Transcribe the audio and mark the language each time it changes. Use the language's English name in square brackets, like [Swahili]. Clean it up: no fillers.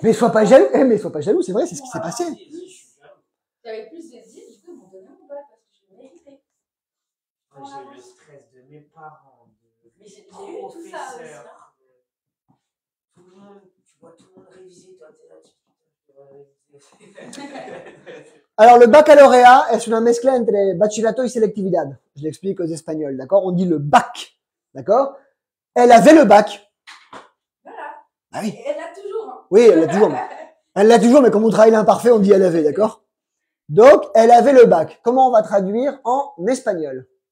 [French] Mais sois pas jaloux, mais sois pas jaloux, c'est vrai, c'est ce qui s'est passé. J'avais plus de 10, du coup, ils m'ont donné mon bac parce que je l'ai mérité. J'ai eu le stress de mes parents, Mais j'ai eu tout ça aussi. Tout le monde, tu vois tout le monde réviser, toi, t'es là, tu vas réviser. Alors, le baccalauréat [Spanish] es una mezcla entre bachillerato y selectividad. [French] Je l'explique aux Espagnols, d'accord? On dit le bac, d'accord? Elle avait le bac. Voilà. Ah oui. Et elle l'a toujours. Hein. Oui, elle l'a toujours. Elle l'a toujours, mais comme on travaille l'imparfait, on dit elle avait, d'accord? Donc, elle avait le bac. Comment on va traduire en espagnol?